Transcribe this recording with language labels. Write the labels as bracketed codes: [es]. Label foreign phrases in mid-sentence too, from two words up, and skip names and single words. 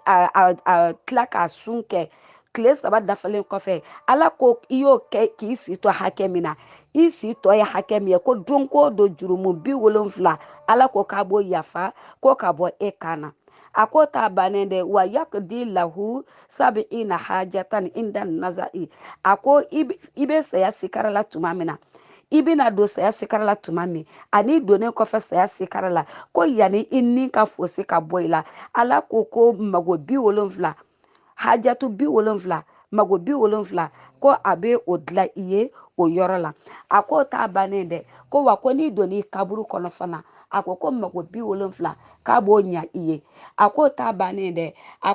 [bm] tila k'a sun kɛ tile 3 dafalen kɔfɛ ala ko i y'o kɛ k'i si to hakɛ min na i si tɔ ye hakɛ min ye ko don ko don jurumu 70 ala ko k'a b'o yafa ko ka bɔ e kan na a ko t'a bannen dɛ [ar] ويقضي له سبعين حاجة عند النزع [bm] a ko i bɛ saya sikara la tuma min na i bɛna don saya sikara la tuma min ani donnen kɔfɛ saya sikara la ko yanni i ni ka fosi ka bɔ i la ala ko mago 70 hajatu 70 mago 70 ko a bɛ o dilan i ye o yɔrɔ la a ko t'a bannen dɛ ko wa ko n'i donn'i kaburu kɔnɔ fana a ko mago 70 k'a b'o ɲa i ye a ko t'a bannen dɛ a